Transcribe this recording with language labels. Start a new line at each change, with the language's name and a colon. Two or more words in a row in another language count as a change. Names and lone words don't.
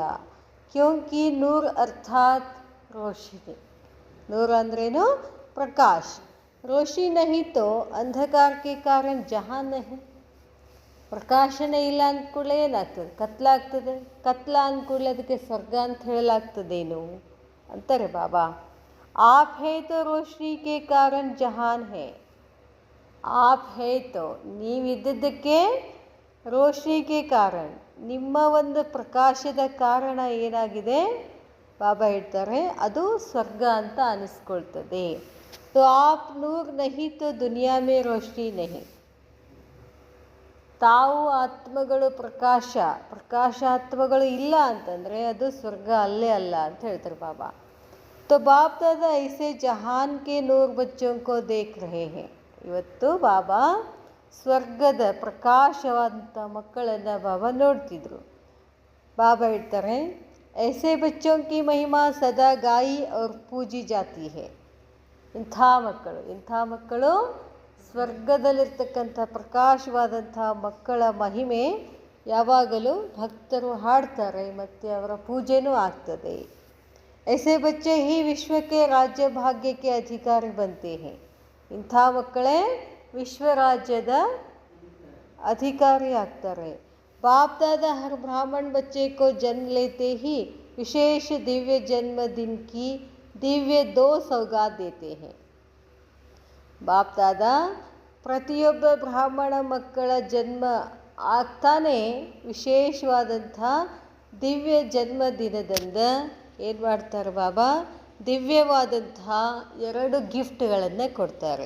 Hindi: क्योंकि नूर अर्थात रोशनी.
Kannada: ನೂರು ಅಂದ್ರೇನು? ಪ್ರಕಾಶ.
Hindi: रोशी नहीं तो
Kannada: ಅಂಧಕಾರಕ್ಕೆ
Hindi: कारण जहान नहीं.
Kannada: ಪ್ರಕಾಶನೇ ಇಲ್ಲ ಅಂದ್ಕೂಡಲೇ ಏನಾಗ್ತದೆ? ಕತ್ಲಾಗ್ತದೆ. ಕತ್ಲ ಅಂದ್ಕೂಡಲೇ ಅದಕ್ಕೆ ಸ್ವರ್ಗ ಅಂತ ಹೇಳಲಾಗ್ತದೇನು ಅಂತಾರೆ ಬಾಬಾ.
Hindi: आप है तो रोशनी के कारण जहान है. आप है तो
Kannada: ನೀವಿದ್ದದ್ದಕ್ಕೆ ರೋಶ್ನಿಗೆ ಕಾರಣ, ನಿಮ್ಮ ಒಂದು ಪ್ರಕಾಶದ ಕಾರಣ ಏನಾಗಿದೆ ಬಾಬಾ ಹೇಳ್ತಾರೆ, ಅದು ಸ್ವರ್ಗ ಅಂತ ಅನಿಸ್ಕೊಳ್ತದೆ.
Hindi: तो आप नूर नहीं तो दुनिया में रोशनी नहीं.
Kannada: ತಾವು ಆತ್ಮಗಳು ಪ್ರಕಾಶಾತ್ಮಗಳು ಇಲ್ಲ ಅಂತಂದರೆ ಅದು ಸ್ವರ್ಗ ಅಲ್ಲೇ ಅಲ್ಲ ಅಂತ ಹೇಳ್ತಾರೆ ಬಾಬಾ.
Hindi: तो बाप दादा ऐसे जहान के नूर बच्चों को देख रहे हैं.
Kannada: ಇವತ್ತು ಬಾಬಾ ಸ್ವರ್ಗದ ಪ್ರಕಾಶವಾದಂಥ ಮಕ್ಕಳನ್ನು ಬಾಬಾ ನೋಡ್ತಿದ್ರು. ಬಾಬಾ ಹೇಳ್ತಾರೆ,
Hindi: ऐसे बच्चों की महिमा सदा गाई और पूजी जाती है.
Kannada: ಇಂಥ ಮಕ್ಕಳು ಸ್ವರ್ಗದಲ್ಲಿರ್ತಕ್ಕಂಥ ಪ್ರಕಾಶವಾದಂಥ ಮಕ್ಕಳ ಮಹಿಮೆ ಯಾವಾಗಲೂ ಭಕ್ತರು ಹಾಡ್ತಾರೆ ಮತ್ತು ಅವರ ಪೂಜೆನೂ ಆಗ್ತದೆ.
Hindi: ऐसे बच्चे ही विश्व के राज्य भाग्य के अधिकारी बनते हैं.
Kannada: ಇಂಥ ಮಕ್ಕಳೇ ವಿಶ್ವ ರಾಜ್ಯದ ಅಧಿಕಾರಿ ಆಗ್ತಾರೆ.
Hindi: बाप दादा हर ब्राह्मण बच्चे को जन्म लेते ही विशेष दिव्य जन्मदिन की दिव्य 2 सौगात देते हैं.
Kannada: ಬಾಪ್ ದಾದಾ ಪ್ರತಿಯೊಬ್ಬ ಬ್ರಾಹ್ಮಣ ಮಕ್ಕಳ ಜನ್ಮ ಆಗ್ತಾನೆ ವಿಶೇಷವಾದಂಥ ದಿವ್ಯ ಜನ್ಮದಿನದಂದು ಏನು ಮಾಡ್ತಾರೆ ಬಾಬಾ? ದಿವ್ಯವಾದಂತಹ 2 ಗಿಫ್ಟ್ಗಳನ್ನು ಕೊಡ್ತಾರೆ.